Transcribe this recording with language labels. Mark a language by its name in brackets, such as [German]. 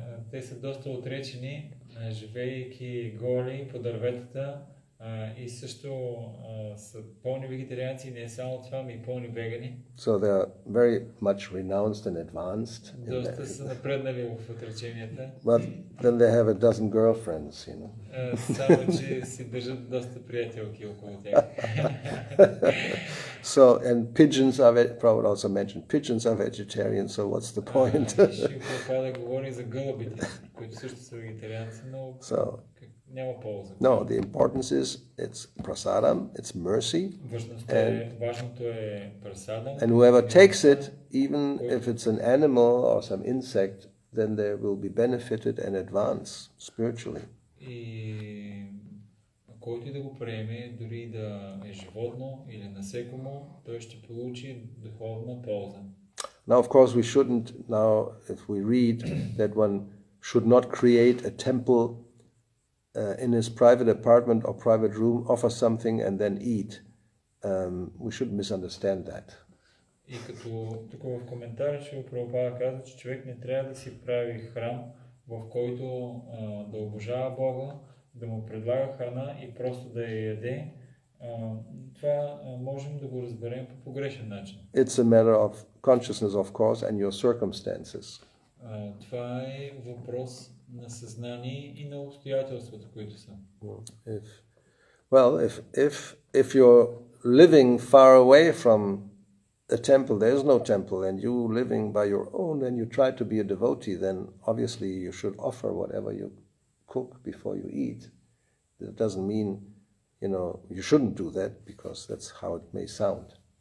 [Bulgarian] Те са доста отречени, живеейки голи по дърветата и също са пълни вегетарианци, не само това, но и пълни вегани. [English] So they're very much renounced and advanced. [Bulgarian] Доста са напреднали в отреченията. [English] But then they have a dozen girlfriends, [Bulgarian] Само, че си държат доста приятелки около тях. [English] So, and pigeons are, Prabhupada also mentioned, pigeons are vegetarian, so what's the point? [Bulgarian] Шрила Прабхупада говори за гълъбите, които също са вегетарианци, но няма полза. [English] No, the importance is it's prasadam, it's mercy. [Bulgarian] Важното е прасадам. [English] And whoever takes it, even if it's an animal or some insect, then they will be benefited and advance spiritually. [Bulgarian] И който и да го приеме, дори да е животно или насекомо, той ще получи духовна полза. [English] Now, of course, we shouldn't, now, if we read that one should not create a temple in his private apartment or private room, offer something and then eat. We should misunderstand that. [Bulgarian] И като тук в коментар Шрила Прабхупада казва, че човек не трябва да си прави храм, в който да обожава Бога, да му предлага храна и просто да я яде. Това можем да го разберем по погрешен начин. [English] It's a matter of consciousness, of course, and your circumstances. [Bulgarian] Това е въпрос на съзнание и на обстоятелствата, които са. [English] If you're living far away from a temple, there is no temple, and you living by your own, and you try to be a devotee, then obviously you should offer whatever you cook before you eat. That doesn't mean, you shouldn't do that, because that's how it may sound.